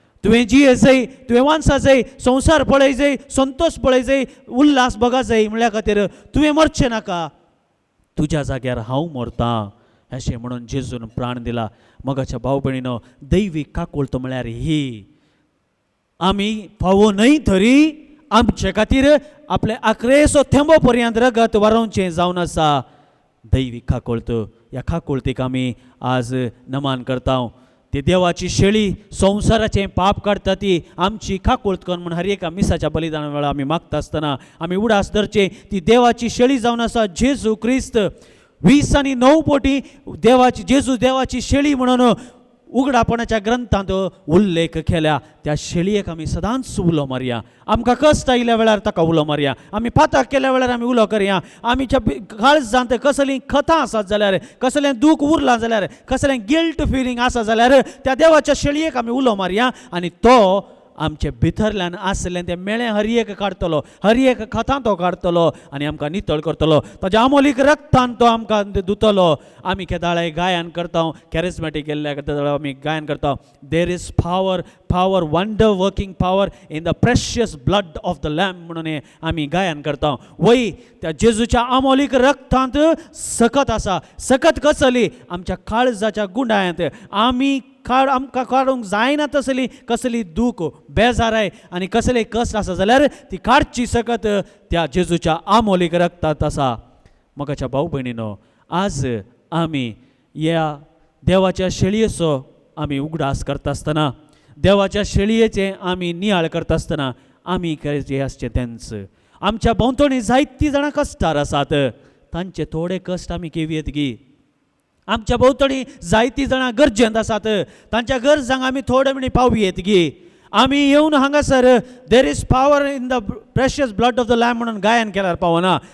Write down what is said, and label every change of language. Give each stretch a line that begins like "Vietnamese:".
Konkani: तुवें जिये जाय, तुवें वांसा जाय, संवसार पळय जाय, संतोश पळय जाय, उल्हास बगा जाय म्हळ्या खातीर तुवें मरचें नाका, तुज्या जाग्यार हांव मरतां अशें म्हणून जेजून प्राण दिला. मोगाच्या भाव भयणीनो, दैवीक काकुळट म्हळ्यार ही आमी फावोनय तरी आमचे खातीर आपले आखरेचो थेंबो पर्यंत रगत वारोवचें जावन आसा. दैवीक काकुळट, ह्या काकुळटीक आमी आज नमान करता. ती देवाची शेळी संवसाराचें पाप काडटा ती आमची काकुळट करून म्हणून हर एका मिसाच्या बलिदाना वेळा आमी मागता आसतना आमी उडास धरचे. ती देवाची शेळी जावन आसा जेजू क्रिस्त. 20 आनी 9 पोटी देवाची जेजू देवाची शेळी म्हणून उगडापणाच्या ग्रंथांत उल्लेख केल्या. त्या शेळयेक आमी सदांच उलो मारया. आमकां कश्ट आयल्या वेळार ताका उलो मारया. आमी पातक केल्या वेळार आमी उलो करया. आमच्या काळजांत कसलीं कथा आसात जाल्यार, कसलें दूख उरलां जाल्यार, कसलें गिल्ट फिलींग आसा जाल्यार त्या देवाच्या शेळयेक आमी उलो मारया आनी तो आमचे भितरल्यान आसलें तें मेळें हर एक काडटलो, हर एक कथा तो काडटलो आनी आमकां नितळ करतलो. ताच्या अमोलीक रक्तान तो आमकां धुतलो. आमी केदाळे गायन करता,
English: charismatic गेल्ल्या केदाळे आमी गायन करता, there is power wonder working power in the precious blood of the lamb
Konkani: म्हणून आमी गायन करता. वय त्या जेजूच्या अमोलीक रक्तांत सकत आसा. सकत कसली? आमच्या काळजाच्या गुंडायांत आमी आमकां काडूंक जायना तसली कसली दूख, बेजाराय आनी कसले कश्ट आसा जाल्यार ती काडची सकत त्या जेजूच्या आमोलीक रक्तांत आसा. मोगाच्या भाव भयणीनो, आज आमी ह्या देवाच्या शेळयेचो आमी उगडास करता आसतना, देवाच्या शेळयेचें आमी नियाळ करता आसतना आमी करचें आसचें तेंच. आमच्या भोंवतणी जायतीं जाणां कश्टार आसात, तांचे थोडे कश्ट आमी केवियेत गी. आमच्या भोंवतणी जायतीं जाणां गरजेंत आसात, तांच्या गरजांक आमी थोडे म्हणी पावयेत गी. आमी येवन हांगासर
English: there is power in the precious blood of the lamb
Konkani: म्हणून गायन केल्यार पावना.